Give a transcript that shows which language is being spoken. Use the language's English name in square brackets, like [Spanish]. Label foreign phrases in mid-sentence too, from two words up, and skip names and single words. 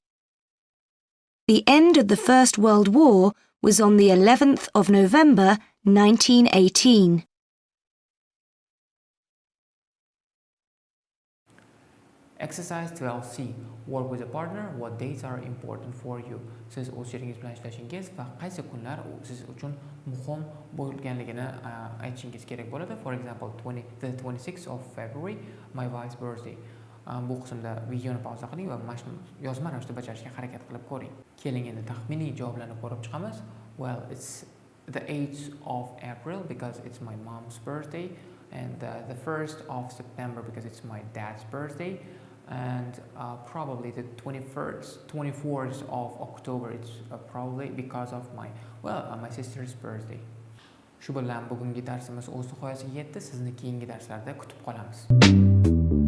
[English] The end of the First World War was on the 11th of November 1918. Exercise 12C. Work with a partner. What dates are important for you? [Uzbek] Siz o'z sheringiz bilan ishlashingiz va qaysi kunlar siz uchun muhim bo'lganligini aytishingiz kerak bo'ladi. [English] For example, the 26th of February, my wife's birthday. [Uzbek] Bu qismda videoni pauza qiling va yozma ravishda bajarishga harakat qilib ko'ring. Keling endi taxminiy javoblarni ko'rib chiqamiz. [English] Well, it's the 8th of April because it's my mom's birthday, and the 1st of September because it's my dad's birthday, and probably the 24th of October, it's probably because of my sister's birthday. [Uzbek] Shu bilan bugungi darsimiz o'z nihoyasiga yetdi. Sizni keyingi darslarda kutib qolamiz.